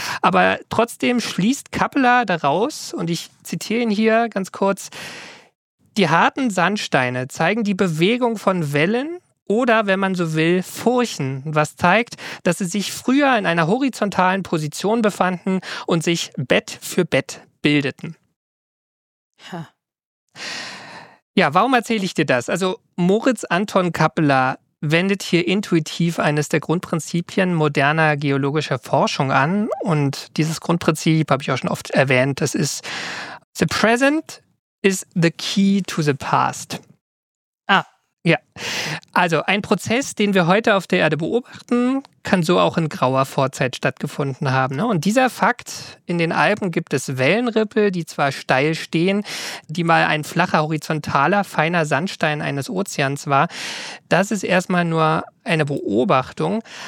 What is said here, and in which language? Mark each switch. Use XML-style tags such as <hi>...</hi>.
<de>Aber trotzdem schließt Kappeler daraus, und ich zitiere ihn hier ganz kurz, die harten Sandsteine zeigen die Bewegung von Wellen oder, wenn man so will, Furchen, was zeigt, dass sie sich früher in einer horizontalen Position befanden und sich Bett für Bett bildeten. Ja, warum erzähle ich dir das? Also Moritz Anton Kappeler wendet hier intuitiv eines der Grundprinzipien moderner geologischer Forschung an. Und dieses Grundprinzip habe ich auch schon oft erwähnt. Das ist,</de> <en>the present is the key to the past. Ah,</en> <de>ja. Also ein Prozess, den wir heute auf der Erde beobachten, kann so auch in grauer Vorzeit stattgefunden haben. Und dieser Fakt, in den Alpen gibt es Wellenrippel, die zwar steil stehen, die mal ein flacher, horizontaler, feiner Sandstein eines Ozeans war, das ist erstmal nur eine Beobachtung.</de>